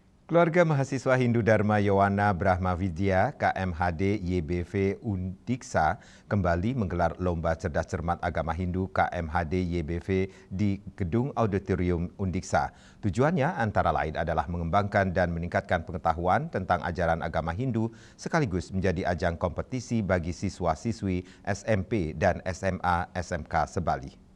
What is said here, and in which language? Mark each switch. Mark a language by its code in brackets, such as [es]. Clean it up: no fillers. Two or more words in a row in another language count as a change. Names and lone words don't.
[id] Keluarga mahasiswa Hindu Dharma Yowana Brahma Vidya KMHD YBV Undiksa kembali menggelar Lomba Cerdas Cermat Agama Hindu KMHD YBV di Gedung Auditorium Undiksa. Tujuannya antara lain adalah mengembangkan dan meningkatkan pengetahuan tentang ajaran agama Hindu sekaligus menjadi ajang kompetisi bagi siswa-siswi SMP dan SMA SMK Sebali.